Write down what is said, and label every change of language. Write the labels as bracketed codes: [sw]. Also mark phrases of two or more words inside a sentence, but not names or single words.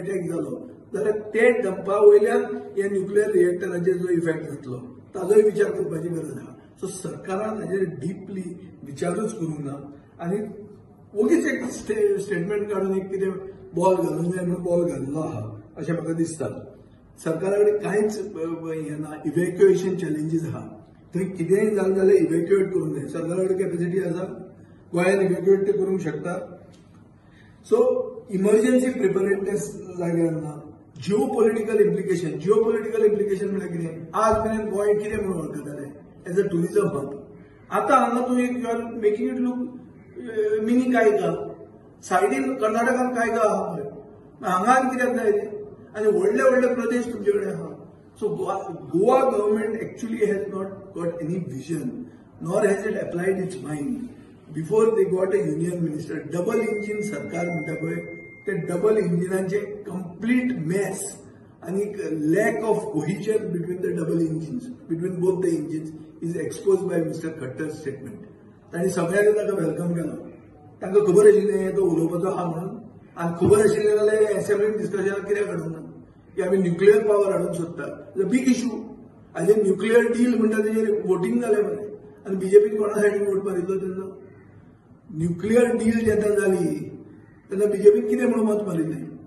[kok] अटॅक जालो जाल्यार ते डंपा वयल्यान हे न्युक्लियर रिएक्टराचेर जो इफेक्ट जातलो ताजोय विचार करपाची गरज आसा सो सरकारान हाजेर डीपली विचारूच करूंक ना आनी ओगीच एक स्टेटमेंट काडून एक कितें बॉल घालूंक जाय म्हणून बॉल घाल्लो आहा अशें म्हाका दिसता सरकारा कडेन कांयच हें ना [en] evacuation challenges [kok] आहा थंय कितेंय जालें जाल्यार इव्हॅक्युएट करूंक जाय सरकारा कडेन कॅपॅसिटी आसा गोंयान इव्हॅक्युएट ते करूंक शकता सो [en] emergency preparedness [kok] जाग्यार ना [en] geo political implication [kok] म्हळ्यार कितें आज मेरेन गोंय कितें म्हणून वळखताले [en] as a tourism hub [kok] आतां हांगा तूं एक [en] you are making it look mini Kaiga [kok] सायडीन कर्नाटकान कायगा आहा मरे हांगा आनी कित्याक जाय तें आनी व्हडले व्हडले प्रदेश तुमचे कडेन आहा सो [en] Goa government actually has not got any vision nor has it applied its mind before they got a union minister [kok] डबल इंजिन सरकार म्हणटा पळय ते डबल इंजिनाचे [en] complete mess आनी lack of cohesion between the double engines between both the engines is expose by Mister Khattar statement [kok] तांणी सगळ्यांनी ताका वेलकम केलो तांकां खबर आशिल्लें तो उलोवपाचो आहा म्हणून आनी खबर आशिल्लें जाल्यार असेंब्लीन डिस्कशनाक कित्याक हाडूंक ना की आमी [en] nuclear power [kok] हाडूंक सोदता [en] big issue [kok] हाजेर [en] nuclear deal [kok] म्हणटा तेजेर वोटींग जालें मरे आनी बीजेपीन कोणा सायडीन वोट मारिल्लो तेन्ना [en] nuclear deal [kok] जेन्ना जाली तेन्ना बीजेपीन कितें म्हणून मत मारिल्लें